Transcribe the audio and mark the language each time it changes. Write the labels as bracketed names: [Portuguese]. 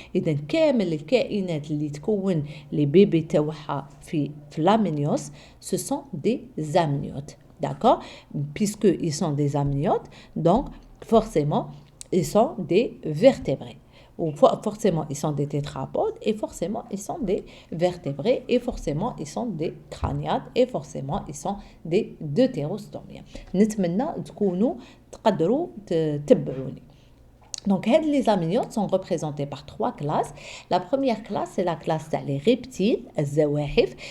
[Arabic] اذا كامل الكائنات اللي تكون لي بيبي تاعها في لامنيوس سو سون دي زامنيوت. [French] D'accord? Puisqu'ils sont des amniotes, donc forcément, ils sont des vertébrés. Ou forcément, ils sont des tétrapodes, et forcément, ils sont des vertébrés, et forcément, ils sont des crâniades, et forcément, ils sont des deutérostomiens. [Arabic] نتمنى تكونوا تقدروا تتبعوني. [French] Donc, les amniotes sont représentés par 3 classes. La première classe, c'est la classe des reptiles, الزواحف.